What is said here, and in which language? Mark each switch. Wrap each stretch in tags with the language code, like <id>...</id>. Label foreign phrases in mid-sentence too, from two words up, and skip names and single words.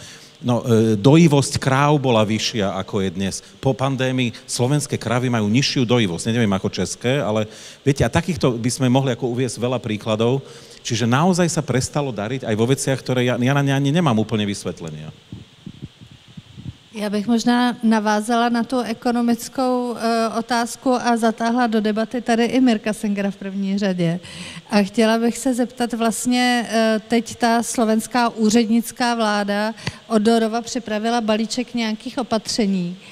<sk>No, dojivosť kráv bola vyššia, ako je dnes. Po pandémii slovenské krávy majú nižšiu dojivosť, neviem ako české, ale viete, a takýchto by sme mohli ako uviesť veľa príkladov, čiže naozaj sa prestalo dariť aj vo veciach, ktoré ja na ne ani nemám úplne vysvetlenia.</sk> <cs>Já bych možná navázala na tu ekonomickou otázku a zatáhla do debaty tady i Mirka Sengera v první řadě. A chtěla bych se zeptat vlastně, teď ta slovenská úřednická vláda od Dorova připravila balíček nějakých opatření.</cs>